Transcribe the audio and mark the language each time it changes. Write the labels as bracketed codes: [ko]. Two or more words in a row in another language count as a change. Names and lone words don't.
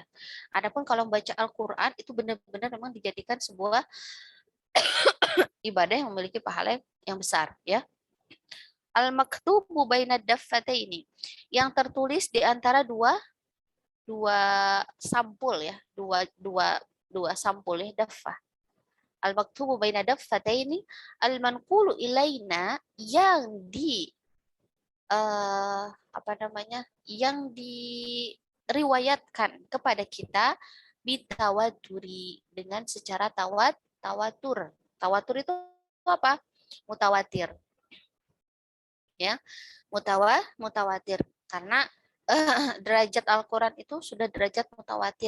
[id] Adapun kalau membaca Al-Qur'an itu benar-benar memang dijadikan sebuah ibadah yang memiliki pahala yang besar, ya. [ar] المكتوب بين الدفتين, [id] yang tertulis di antara dua sampul, ya, dua sampul, ya, daffah. [ar] المكتوب بين الدفتين المنقول إلينا, [id] yang yang diriwayatkan kepada kita bitawaturi, dengan secara tawatur. Tawatur itu apa? Mutawatir. Ya, mutawatir, karena derajat Al-Qur'an itu sudah derajat mutawatir.